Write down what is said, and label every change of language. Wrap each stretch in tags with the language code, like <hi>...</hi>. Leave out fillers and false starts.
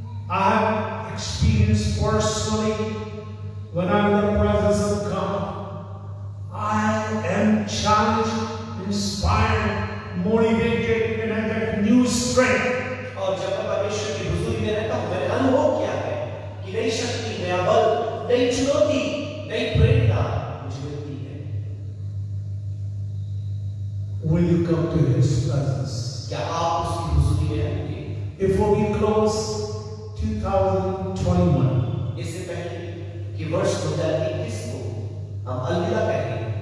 <en>I have experienced personally when I'm in the presence of God, I am challenged, inspired, motivated, and I get new strength.</en> <hi>और जब मैं परमेश्वर की हुजूरी में रहता हूँ, मैंने अनुभव किया है कि नई शक्ति, नया बल, नई चुनौती, नई प्रेरणा मुझे मिलती है।</hi> <en>Will you come to His presence?</en> <hi>क्या आप उसकी हुजूरी में रहेंगे?</hi> <en>Before we close 2021,</en> <hi>इससे पहले कि वर्ष 2021 को हम अलविदा कहें,</hi>